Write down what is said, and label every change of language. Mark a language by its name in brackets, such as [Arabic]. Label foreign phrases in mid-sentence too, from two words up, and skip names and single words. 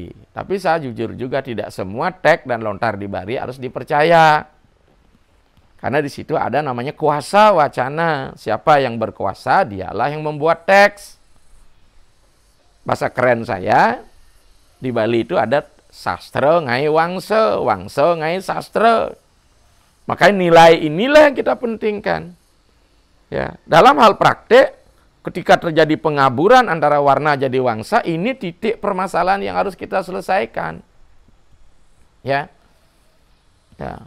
[Indonesian] Tapi saya jujur juga tidak semua tek dan lontar di Bali harus dipercaya. Karena di situ ada namanya kuasa wacana. Siapa yang berkuasa, dialah yang membuat teks. Bahasa keren saya, di Bali itu ada [Balinese] sastra ngai wangsa, wangsa ngai sastra. [Indonesian] Makanya nilai inilah yang kita pentingkan. Ya, dalam hal praktek, ketika terjadi pengaburan antara warna jadi wangsa, ini titik permasalahan yang harus kita selesaikan. Ya. Ya.